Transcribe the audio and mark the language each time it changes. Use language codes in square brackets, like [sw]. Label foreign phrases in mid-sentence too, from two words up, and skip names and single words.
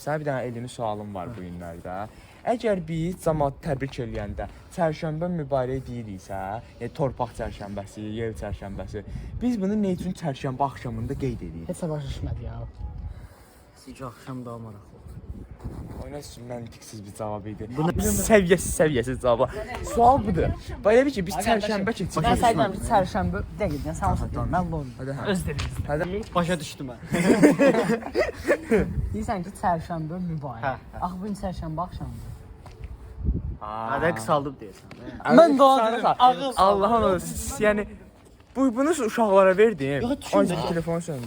[az] Sənə bir dənə elmi sualım var bu günlərdə. Əgər biz cəmaatı təbrik eləyəndə çərşənbə mübarək deyiriksə, yəni torpaq çərşənbəsi, yel çərşənbəsi, biz bunu nə üçün çərşənbə axşamında qeyd edirik? Heç başa düşmədi ya. Sizcə axşam daha maraqlı olur. Oynasın məntiqsiz bir cavab idi. Səviyyəsiz cavab. Sual budur. Belə bir ki, biz çərşənbə keçdik. [tr] Ben saydım bir çarşamba. Bir dakika sen olsun. Ben doğru. Hadi. Öz dilinizde. Hadi. [az] Başa düşdüm mən. Deyirsən ki çarşamba mübarək. Hə, Ax bu gün çarşamba axşamıdır. Hə, qısaldıb deyəsən. Mən doğru. Ağıl. Allah'ın olsun. Yəni bunu uşaqlara verdim. Yox, düşün Ay, də. telefon söndü.